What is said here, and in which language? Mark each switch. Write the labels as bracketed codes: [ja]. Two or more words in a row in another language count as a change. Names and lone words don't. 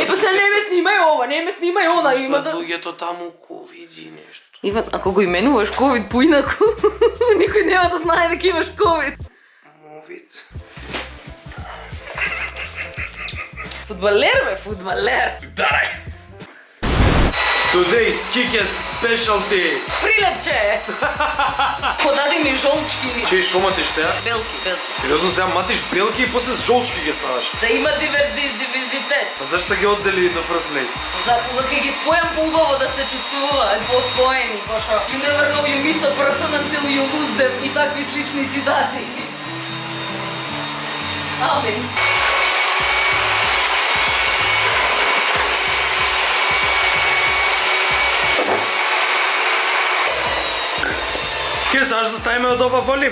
[mk] Па се не ме снимај ова, не ме снимај она, има да... Луѓето таму ковиди нешто. Иван, ако го именуваш ковид поинаку, никој нема да знае дека имаш ковид. Мовид. Фудбалер бе, фудбалер. Дарај! [en] Today's Kike specialty. [mk] Прилепче! Подади ми жолчки. Чеј, шо матиш сега? Белки, белки. Сериозно сега матиш белки и после с жолчки ги ставаш. Да има дивизитет. Па зашто ги оддели до [en] first place? [mk] За кога ќе ги спојам поубаво да се чувствуваат поспоени, пошо [en] you never know you miss a person until you lose them [mk] и такви слични цитати. Амин. Ке, знаеш да ставиме од ова волим?